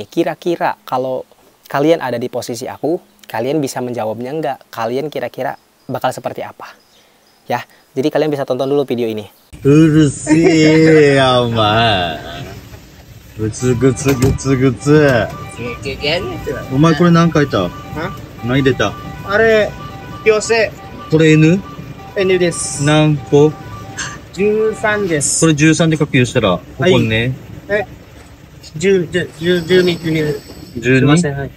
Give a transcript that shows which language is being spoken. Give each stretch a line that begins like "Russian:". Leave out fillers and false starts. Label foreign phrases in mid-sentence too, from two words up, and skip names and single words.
Indonesian: Kira-kira kalau kalian ada di posisi aku, kalian bisa menjawabnya enggak? Kalian kira-kira bakal seperti apa? Ya, jadi kalian bisa tonton dulu video ini. Urusi amat. Gutsu gutsu gutsu gutsu.
Japanese: Omaeこれ何回言った？何出た？あれ、強制。これ N？ N です。何個？ 13です。これ13で書きしたら、ここにね。 12、12。すいません、はい。